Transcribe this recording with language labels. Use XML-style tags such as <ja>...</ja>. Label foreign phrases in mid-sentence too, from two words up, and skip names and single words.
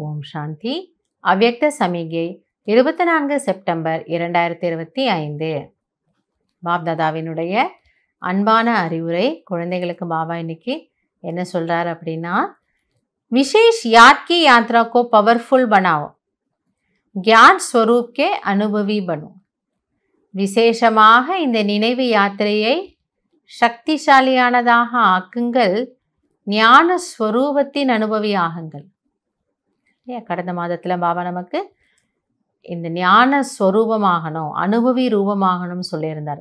<ta>சாந்தி. அவ்யக்த சமிகை 24 செப்டம்பர் 2025. பாப்தாதாவினுடைய அன்பான அறிவுரை. குழந்தைகளுக்கு பாபா இன்னைக்கு என்ன சொல்றாரு அப்படின்னா,</ta> <hi>विशेष याद की यात्रा को पावरफुल बनाओ, ज्ञान स्वरूप के अनुभवी बनो.</hi> <ta>விசேஷமாக இந்த நினைவு யாத்திரையை சக்திசாலியானதாக ஆக்குங்கள், ஞான ஸ்வரூபத்தின் அனுபவி ஆகுங்கள். கடந்த மாதத்தில் பாபா நமக்கு இந்த ஞான ஸ்வரூபமாகணும், அனுபவி ரூபமாகணும்னு சொல்லியிருந்தார்.</ta>